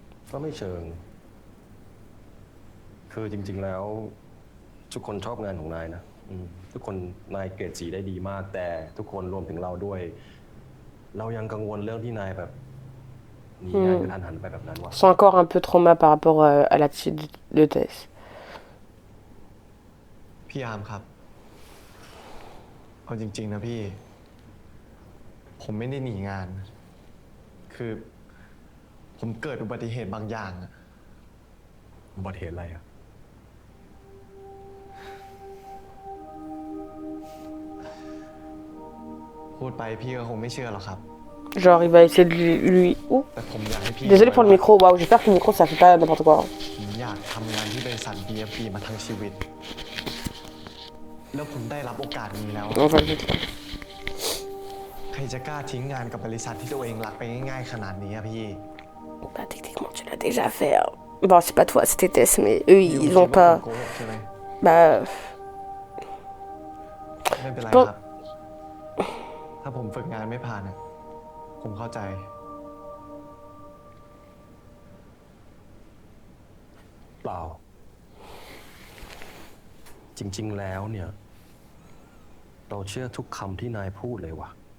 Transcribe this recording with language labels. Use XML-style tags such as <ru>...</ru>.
<th>ก็ไม่เชิง คือจริง ๆ แล้ว ทุกคนชอบงานของนายนะทุกคนนายเกรดสีได้ดีมาก แต่ทุกคนรวมถึงเราด้วย เรายังกังวลเรื่องที่นายแบบหนีงานกระทันหันไปแบบนั้นวะ</th> <fr>Ils sont encore un peu trauma par rapport à l'attitude de Tess.</fr> <th>พี่อาร์มครับ เอาจริง ๆ นะพี่ ผมไม่ได้หนีงาน คือ ผมเกิดอุบัติเหตุบางอย่างอะ อุบัติเหตุอะไรอะ พูดไปพี่ก็คงไม่เชื่อหรอกครับ</th> <fr>Genre, il va essayer de lui... Ouh.</fr> <th>แต่ผมอยากให้พี่</th> <fr>Désolé pour le micro. Waouh, j'espère que le micro, ça fait pas n'importe quoi.</fr> <th>ผมอยากทำงานที่บริษัท BFB มาทั้งชีวิต แล้วผมได้รับโอกาสนี้แล้ว</th> <fr>On va le mettre.</fr> <th>ใครจะกล้าทิ้งงานกับบริษัทที่ตัวเองรักไปง่ายๆขนาดนี้อะพี่</th> <fr>Bah, techniquement, tu l'as déjà fait. Hein. Bon, c'est pas toi, c'était Tess, mais eux, ils ont pas...</fr> <th>โกหกใช่ไหม</th> <fr>Bah...</fr> <th>ไม่เป็นไร ก็ ครับ ถ้าผมฝึกงานไม่ผ่านอะผมเข้าใจ เปล่า จริง ๆ แล้วเนี่ย เราเชื่อทุกคำที่นายพูดเลยว่ะ</th>